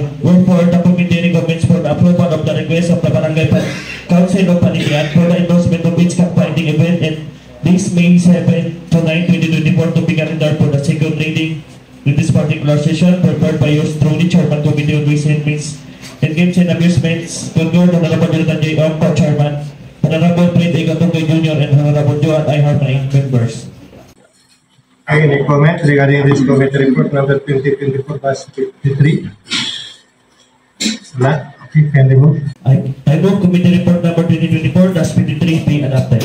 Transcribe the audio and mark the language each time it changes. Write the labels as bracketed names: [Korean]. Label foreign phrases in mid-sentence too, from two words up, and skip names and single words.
[English] Wherefore, the committee recommends for the approval of the request of the Barangay Council of Panitian for the endorsement of each cockfighting event, and this May 7 to 9, 2024 to be calendar for the second reading in this particular session, prepared by yours truly, Chairman Committee on Ways and Means and Games and Amusements, Concord, Honorable Jonathan J. Ongko, Chairman, Honorable Fred A. Gatungay Jr. and Honorable Joan I. Harnay, members. Any comment regarding this committee report number 2024-53? Wala? Okay, can we move? I move committee report number 2024-53 be adopted.